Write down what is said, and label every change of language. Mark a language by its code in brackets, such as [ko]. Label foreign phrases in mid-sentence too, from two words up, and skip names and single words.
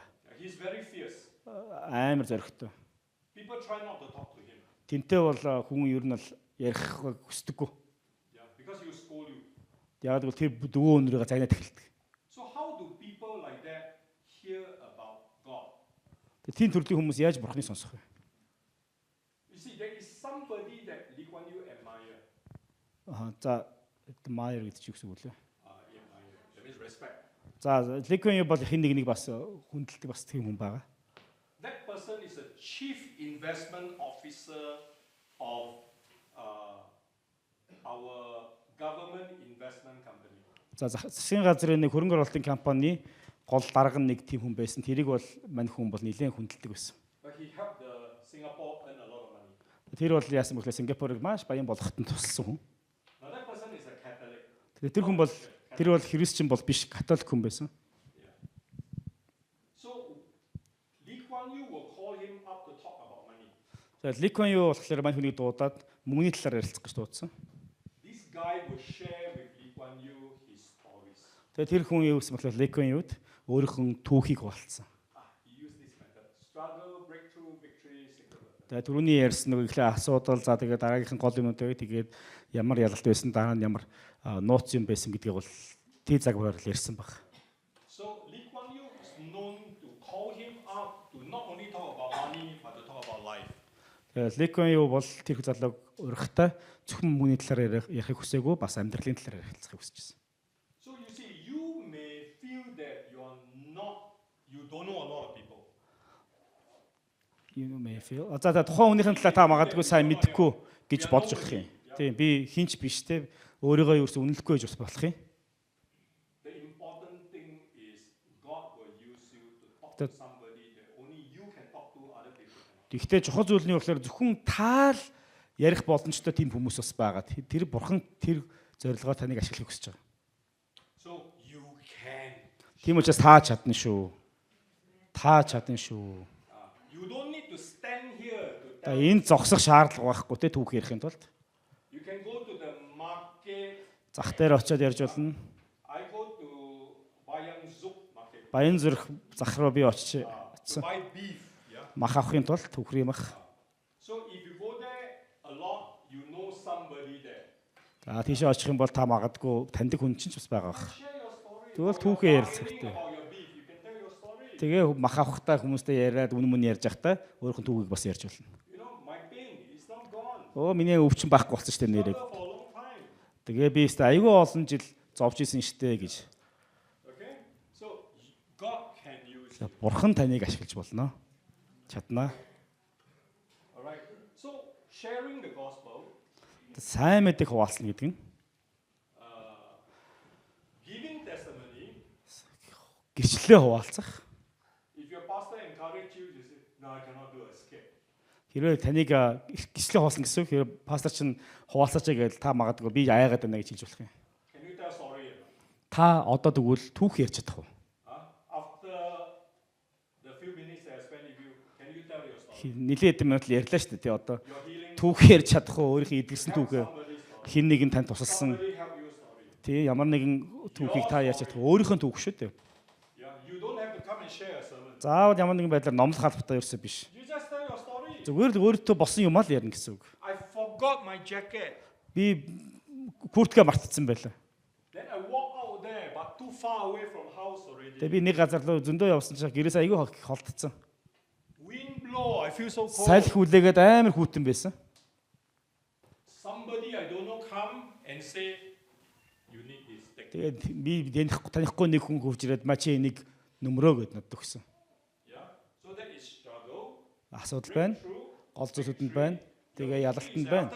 [en] He's very fierce. [mn] Амар зоригтой. [en] People try not to talk to him. [mn] Тэнтэй бол хүн ер нь бол ярих хүсдэггүй. [en] Yeah, because he will scold you. [mn] Яг л тэр дөвөө өнөрөө загнаад эхэлдэг. [en] So how do people like that hear about God? [mn] Тийм төрлийн хүмүүс яаж бурхныг сонсох вэ? [en] You see, there is somebody that Lee Kuan Yew admire. [mn] За Майер гэдэг чи юу гэсэн үг лээ? [en] Admire. That means respect. [mn] За Lee Kuan Yew бол хин нэг бас хүндэлдэг бас тийм хүн байгаа. [en] That person is a chief investment officer of our government investment company. [mn] За засгийн газрын нэг хөрөнгө оруулалтын компани гол дарга нэг тийм хүн байсан. Тэрийг бол мань хүн бол нэлээд хүндэлдэг байсан. [en] But he helped the Singapore earn a lot of money. [mn] Тэр бол яасан бэ гэхээр Сингапурыг маш баян болгоход нь тусалсан хүн. [en] Now that person is a Catholic. [mn] Тэр хүн бол христчин бол биш, католик хүн байсан. [en] So Lee Kuan Yew will call him up to talk about money. [mn] За Lee Kuan Yew болохоор мань хүнийг дуудаад мөнгөний талаар ярилцах гэж дуудсан. [en] This guy will share with Lee Kuan Yew his stories. [mn] Тэгээд тэр хүн юу гэсэн бэ гэхээр Lee Kuan Yew-д өөрийнхөө түүхийг хуваалцсан. [en] He used this method: struggle, breakthrough, victory, secret. [mn] Тэгээд түрүүний ярьсан нэг ихлэ асуудал за тэгээд дараагийнх нь гол юмнуудыг тэгээд ямар ялалт байсан дараа нь ямар нууц юм байсан гэдгийг бол тий загвараар ярьсан баг. [en] So Lee Kuan Yew is known to call him up to not only talk about money but to talk about life. [mn] Тэгээд Lee Kuan Yew бол тэр залууг урагтаа зөвхөн мөнгөний талаар ярихыг хүсээгүй бас амьдралын талаар ярилцахыг хүсэж байсан. [en] So you see, you may feel that you don't know a lot of people. You may feel. [mn] За тухайн хүнийхэн талаар та магадгүй сайн мэдэхгүй гэж бодож болох юм. Тийм би хинч биш те өөрийгөө юусэн үнэлэхгүй гэж бас болох юм. [en] The important thing is God will use you to talk to somebody that only you can talk to, other people cannot. [mn] Гэхдээ чухал зүйл нь болохоор зөвхөн таал ярих боломжтой тийм хүмүүс бас байгаа. Тэр бурхан тэр зорилгоо таныг ашиглахыг хүсэж байгаа. [en] So you can. [mn] Тийм учраас та чадна шүү. Та чадна шүү. [en] You don't need to stand here to [mn] Та [en] tell. [mn] энд зогсох шаардлага байхгүй те түүх ярихын тулд. [en] You can go to the market. [mn] Зах дээр очиод ярьж болно. [en] I go to Bayang Zuk market [mn] Баянзүрх зах руу би [en] to [mn] очсон. [en] buy beef. Yeah. [mn] Мах авахын тулд түүхрийн мах. [en] So if you go there a lot, you know somebody there. [mn] За тийшээ очих юм бол та магадгүй таньдаг хүн чинь ч бас байгаа бах. [en] Share your story. [mn] Тэгвэл [en] While [mn] түүхээ [en] you're [mn] ярилцах [en] bargaining [mn] хэрэгтэй. [en] about your beef, you can tell your story. [mn] Тэгээ мах авахтаа хүмүүстэй яриад үн мөн ярьж явахдаа өөрийнхөө түүхийг бас ярьж болно. [en] You know, my pain is not gone. [mn] Оо миний өвчин байхгүй болсон шүү дээ нэрээ. [en] Struggle for a long time. [mn] Тэгээ би өөртөө аюул олон жил зовж исэн штэ гэж. [en] Okay? So God can use [mn] За, [en] it. [mn] Бурхан таныг ашиглаж болно. Чаднаа. [en] All right. So sharing the gospel, [mn] Сайн мэдээ хуваалцна гэдэг нь [en] giving testimony. [mn] гэрчлэлээ хуваалцах. [en] If your pastor encourage you, you say, "No, I cannot do a skit." [mn] Хэрвээ таныг гэрчлэлээ хуваалцна гэсэн үг хэрвээ пастор чинь хуваалцаач гэж та магадгүй би аяагаад байна гэж хэлж болох юм. [en] Can you tell sorry? [mn] Та одоо тэгвэл түүх ярьж чадах уу? [en] After the few minutes that I spent with you, can you tell your story? [mn] Нилээд минут л ярьлаа шүү дээ тий одоо. [en] Your healing. [mn] Түүх ярьж чадах уу? Өөрийнхөө эдгэрсэн түүхээ [en] Somebody's story. [mn] хин нэгэн танд тусалсан. [en] Somebody help your story. [mn] Тий ямар нэгэн түүхийг та ярьж чадах уу? Өөрийнхөө түүх шүү дээ. [en] Yeah, you don't have to come and share a sermon. [mn] Заавал ямар нэгэн байдлаар номлох албатай ерөөсөө биш. [en] You just tell your story. [mn] Зүгээр л өөртөө болсон юм аа л ярина гэсэн үг. [en] I forgot my jacket. [mn] Би куртка мартчихсан байлаа. [en] Then I walk out there, but too far away from house already. [mn] Тэгээ би нэг газар руу зөндөө явсан чинь гэрээс аягүй холдсон. [en] Wind blow, I feel so cold. [mn] Салхи хүлээгээд амар хүүтэн байсан. [en] Somebody I don't know come and say, you need this. Take it." [mn] Тэгээд би танихгүй нэг хүн хөвж ирээд мачи энийг нөмрөө гэд надад өгсөн. [en] Yeah. So that is struggle. [mn] Асуудал байна. [en] True. [mn] Гол зүйлсүүд нь байна. Тэгээ ялалт нь байна.